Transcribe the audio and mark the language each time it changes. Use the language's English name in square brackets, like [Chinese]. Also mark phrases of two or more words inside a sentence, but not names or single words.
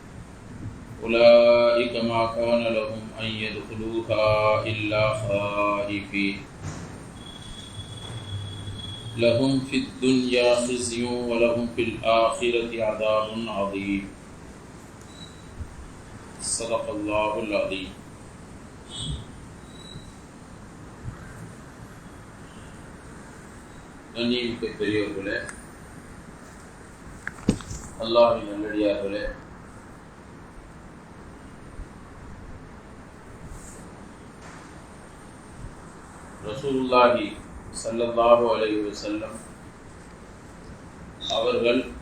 [Arabic] أولئك ما كان لهم أن يدخلوها إلا خائفين لهم في الدنيا خزي ولهم في الآخرة عذاب عظيم صدق الله العظيم. [Tamil] கண்ணியமிக்க பெரியவர்களே, அல்லாஹ்வின் நல்லடியார்களே, ரசூலுல்லாஹி [Arabic] صلى الله عليه وسلم [Tamil] அவர்கள்